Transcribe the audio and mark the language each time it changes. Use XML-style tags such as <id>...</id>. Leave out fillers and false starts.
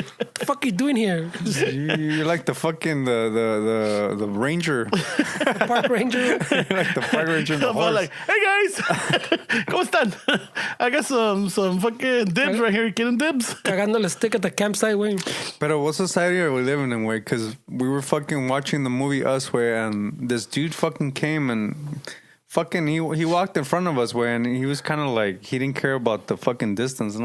<en>What the fuck are you doing here? You're like the fucking the ranger. The park ranger. You're like the park ranger and the I'm horse. like, hey guys,</en> <es>¿cómo están?</es> <en>I got some fucking dibs right here. You getting dibs?</en> <es>Cagándole</es> <en>stick at the campsite, güey.</en> <es>Pero</es> <en>what society are we living in, güey? Because we were fucking watching the movie Us, güey, and this dude fucking came and fucking he walked in front of us, güey, and he was kind of like, he didn't care about the fucking distance.</en>